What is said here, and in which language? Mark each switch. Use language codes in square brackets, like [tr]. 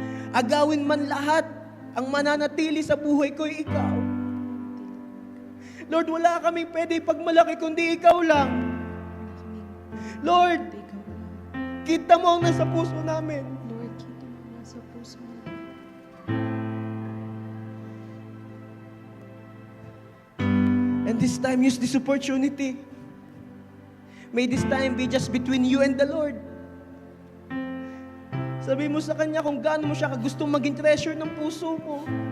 [tl] Agawin man lahat, ang mananatili sa buhay ko ay ikaw. Lord, wala kaming pwede pagmalaki kundi ikaw lang. Lord, kita mo ang nasa puso namin. Lord, kita mo ang nasa puso namin. [en] And this time, use this opportunity. May this time be just between you and the Lord. [tl] Sabi mo sa Kanya kung gaano mo siya kagustong maging treasure ng puso mo.